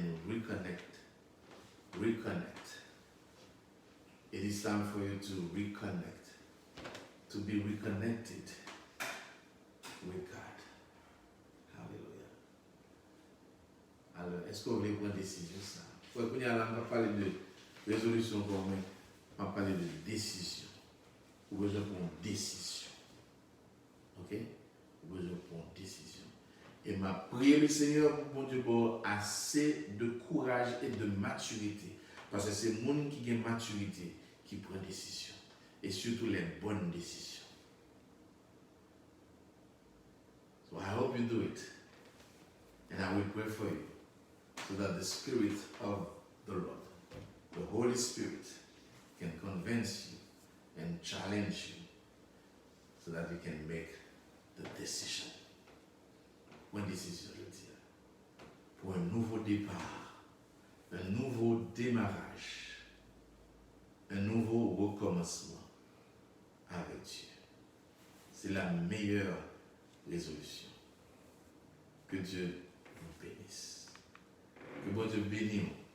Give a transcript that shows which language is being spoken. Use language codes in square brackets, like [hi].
[en] reconnect. Reconnect. It is time for you to reconnect, to be reconnected with God. Hallelujah. [fr] Alors, est-ce que vous voulez prendre une décision ça? Quand on a parlé de résolution pour moi, on va parler de décision. Vous besoin pour une décision. Ok? Vous besoin pour une décision. Et m'a prié le Seigneur pour mon Dieu pour assez de courage et de maturité. Parce que c'est le monde qui a maturité qui prend décision. Et surtout les bonnes décisions. [en] So I hope you do it. And I will pray for you. So that the Spirit of the Lord, the Holy Spirit, can convince you and challenge you. So that you can make the decision. [fr] Une décision, je dis, pour un nouveau départ, un nouveau démarrage, un nouveau recommencement avec Dieu. C'est la meilleure résolution. Que Dieu vous bénisse. Que bon Dieu bénisse.